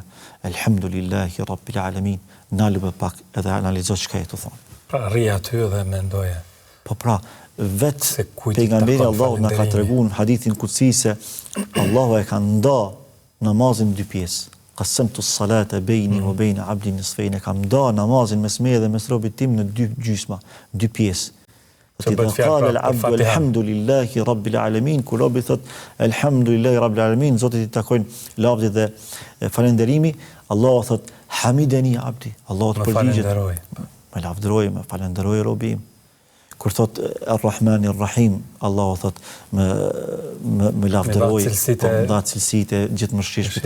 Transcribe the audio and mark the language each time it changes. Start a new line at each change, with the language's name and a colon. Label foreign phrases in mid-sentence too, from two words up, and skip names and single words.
Arabic: الحمد لله رب العالمين.
Albanian: Nalë pak edhe analizo çka e të thonë. Pra rri aty dhe mendoje. Po pra, vetë pejgamberi Allahu na ka treguar në hadithin kutsi se Allahu e ka nda namazin në dy pjesë.
Arabic: قسمت الصلاة بيني وبين عبدي نصفين,
Albanian: e kam nda namazin mes meje dhe mes robit tim në dy gjysma, dy pjesë.
Arabic: إذا قال العبد الحمد لله رب العالمين,
Albanian: kur robi thot
Arabic: الحمد لله رب العالمين,
Albanian: Zoti i takojnë lavdi dhe falënderimi, Allahu thot
Arabic: حمدني عبدي,
Albanian: Allahu të përgjigjet. Me lavdëroj, me falenderoj robi im. Kur thot
Arabic: الرحمن الرحيم,
Albanian: Allahu thot me lavdëroj, me dha cilësitë gjithëmshirshme.